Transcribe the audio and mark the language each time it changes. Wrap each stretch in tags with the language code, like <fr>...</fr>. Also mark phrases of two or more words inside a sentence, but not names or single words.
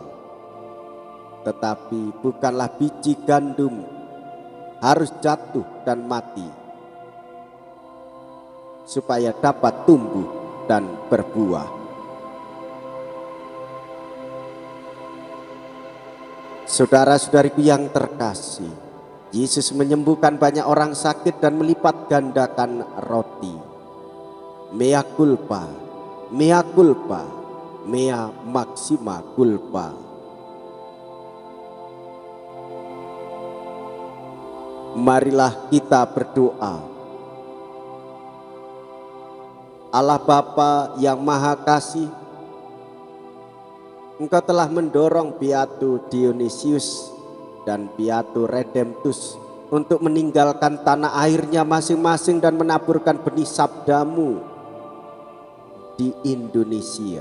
<id>Tetapi bukanlah biji gandum harus jatuh dan mati supaya dapat tumbuh dan berbuah. Saudara-saudariku yang terkasih, Yesus menyembuhkan banyak orang sakit dan melipat gandakan roti.</id> <la>Mea culpa, mea culpa, mea maxima culpa.</la> <id>Marilah kita berdoa. Allah Bapa yang Maha Kasih, Engkau telah mendorong Beatu Dionysius dan Beatu Redemptus untuk meninggalkan tanah airnya masing-masing dan menaburkan benih sabdamu di Indonesia.</id>